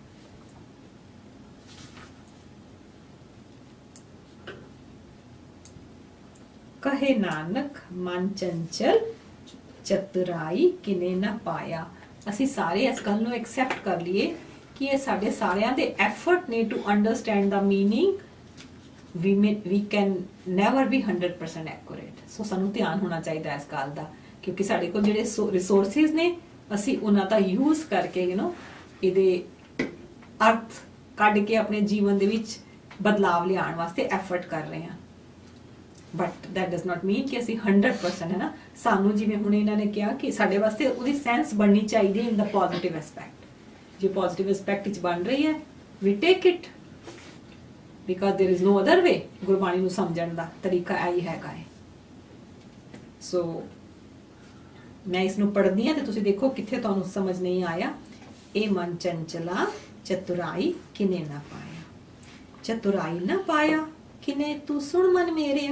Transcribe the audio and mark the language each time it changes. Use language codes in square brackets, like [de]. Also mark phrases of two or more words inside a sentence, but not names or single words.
[pa] ਕਹੇ ਨਾਨਕ ਮਨ ਚੰਚਲ ਚਤੁਰਾਈ ਕਿਨੇ ਨਾ ਪਾਇਆ। ਅਸੀਂ ਸਾਰੇ ਇਸ ਗੱਲ ਨੂੰ ਐਕਸੈਪਟ ਕਰ ਲਈਏ ਕਿ ਇਹ ਸਾਡੇ ਸਾਰਿਆਂ ਦੇ ਐਫਰਟ ਨੇ [en] to understand [pa] ਦਾ ਮੀਨਿੰਗ। [en] we can never be 100% accurate। [pa] ਸੋ ਸਾਨੂੰ ਧਿਆਨ ਹੋਣਾ ਚਾਹੀਦਾ ਇਸ ਗੱਲ ਦਾ, ਕਿਉਂਕਿ ਸਾਡੇ ਕੋਲ ਜਿਹੜੇ ਰਿਸੋਰਸਿਸ ਨੇ ਅਸੀਂ ਉਹਨਾਂ ਦਾ ਯੂਜ਼ ਕਰਕੇ ਇਹਦੇ ਅਰਥ ਕੱਢ ਕੇ ਆਪਣੇ ਜੀਵਨ ਦੇ ਵਿੱਚ ਬਦਲਾਵ ਲਿਆਉਣ ਵਾਸਤੇ ਐਫਰਟ ਕਰ ਰਹੇ ਹਾਂ। [en] but that does not mean [pa] ਕਿ ਅਸੀਂ 100% ਹੈ ਨਾ। ਸਾਨੂੰ ਜਿਵੇਂ ਹੁਣ ਇਹਨਾਂ ਨੇ ਕਿਹਾ ਕਿ ਸਾਡੇ ਵਾਸਤੇ ਉਹਦੀ ਸੈਂਸ ਬਣਨੀ ਚਾਹੀਦੀ ਹੈ [en] in the positive aspect. [pa] ਜੇ [en] positive aspect [pa] ਵਿੱਚ ਬਣ ਰਹੀ ਹੈ [en] we take it, because there is no other way। [pa] ਗੁਰਬਾਣੀ ਨੂੰ ਸਮਝਣ ਦਾ ਤਰੀਕਾ ਇਹੀ ਹੈਗਾ ਹੈ। ਸੋ ਮੈਂ ਇਸ ਨੂੰ ਪੜ੍ਹਦੀ ਹਾਂ ਤੇ ਤੁਸੀਂ ਦੇਖੋ ਕਿੱਥੇ ਤੁਹਾਨੂੰ ਸਮਝ ਨਹੀਂ ਆਇਆ। ਇਹ ਮਨ ਚੰਚਲਾ ਚਤੁਰਾਈ ਕਿਨੇ ਨਾ ਪਾਇਆ, ਚਤੁਰਾਈ ਨਾ ਪਾਇਆ ਕਿਨੇ ਤੂੰ ਸੁਣ ਮਨ ਮੇਰਿਆ।